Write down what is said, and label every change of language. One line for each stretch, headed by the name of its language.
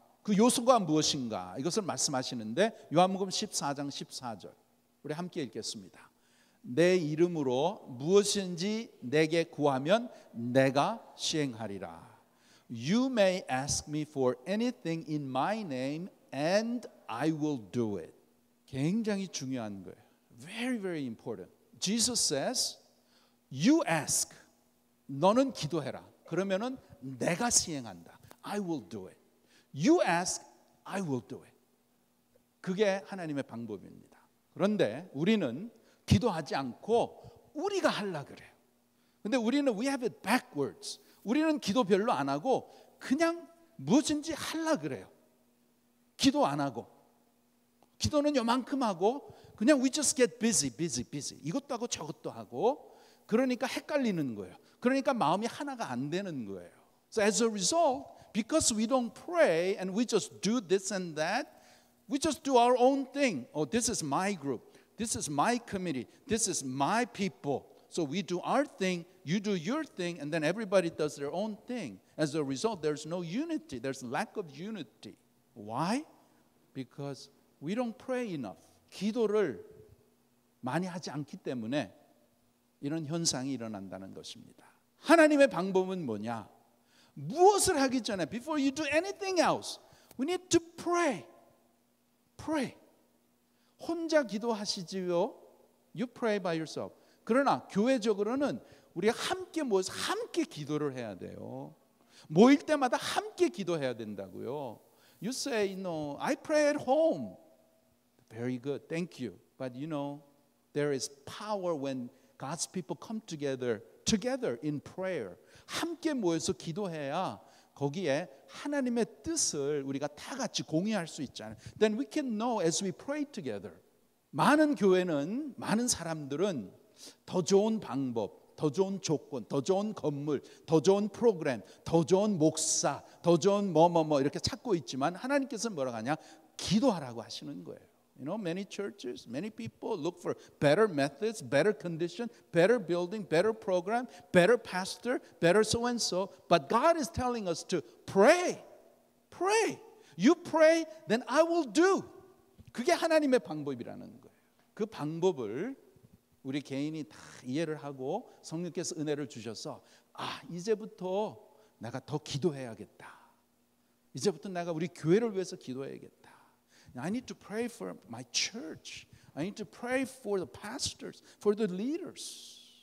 Korean: 그 요소가 무엇인가? 이것을 말씀하시는데 요한복음 14장 14절 우리 함께 읽겠습니다. 내 이름으로 무엇인지 내게 구하면 내가 시행하리라.
English: You may ask me for anything in my name and I will do it.
Korean: 굉장히 중요한 거예요.
English: Very, very important. Jesus says, you ask.
Korean: 너는 기도해라. 그러면은 내가 시행한다.
English: I will do it. You ask, I will do it.
Korean: 그게 하나님의 방법입니다. 그런데 우리는 기도하지 않고 우리가 하려 그래요. 근데 우리는
English: we have it backwards.
Korean: 우리는 기도 별로 안 하고 그냥 무엇인지 하려 그래요. 기도 안 하고 기도는 요만큼 하고 그냥
English: we just get busy.
Korean: 이것도 하고 저것도 하고 그러니까 헷갈리는 거예요. 그러니까 마음이 하나가 안 되는 거예요.
English: So as a result, because we don't pray and we just do this and that, we just do our own thing. Oh, this is my group. This is my committee. This is my people. So we do our thing, you do your thing, and then everybody does their own thing. As a result, there's no unity. There's lack of unity. Why? Because we don't pray enough.
Korean: 기도를 많이 하지 않기 때문에 이런 현상이 일어난다는 것입니다. 하나님의 방법은 뭐냐? 무엇을 하기 전에
English: before you do anything else, we need to pray. Pray.
Korean: 혼자 기도하시지요.
English: You pray by yourself.
Korean: 그러나 교회적으로는 우리가 함께 모여서 함께 기도를 해야 돼요. 모일 때마다 함께 기도해야 된다고요.
English: You say, no, I pray at home. Very good, thank you. But you know, there is power when God's people come together in prayer.
Korean: 함께 모여서 기도해야 거기에 하나님의 뜻을 우리가 다 같이 공유할 수 있잖아요.
English: Then we can know as we pray together.
Korean: 많은 교회는, 많은 사람들은 더 좋은 방법, 더 좋은 조건, 더 좋은 건물, 더 좋은 프로그램, 더 좋은 목사, 더 좋은 뭐 이렇게 찾고 있지만 하나님께서는 뭐라고 하냐? 기도하라고 하시는 거예요.
English: You know, many churches, many people look for better methods, better condition, better building, better program, better pastor, better so and so. But God is telling us to pray. Pray. You pray, then I will do.
Korean: 그게 하나님의 방법이라는 거예요. 그 방법을 우리 개인이 다 이해를 하고 성령께서 은혜를 주셔서 이제부터 내가 더 기도해야겠다. 이제부터 내가 우리 교회를 위해서 기도해야겠다.
English: I need to pray for my church. I need to pray for the pastors, for the leaders.